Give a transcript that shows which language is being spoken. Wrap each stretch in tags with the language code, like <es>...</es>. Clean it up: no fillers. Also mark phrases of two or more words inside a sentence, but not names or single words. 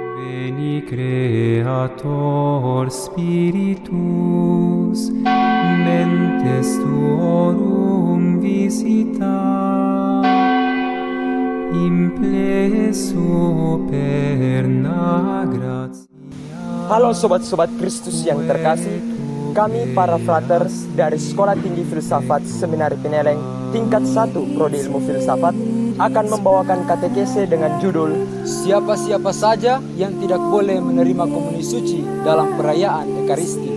<la>Veni Creator Spiritus, mentes tuorum visita, impleso perna gratia.</la> <id>Halo sobat-sobat Kristus yang terkasih, kami para fraters dari Sekolah Tinggi Filsafat Seminari Pineleng tingkat 1 Prodi Ilmu Filsafat akan membawakan katekese dengan judul Siapa-siapa saja yang tidak boleh menerima komuni suci dalam perayaan Ekaristi.</id>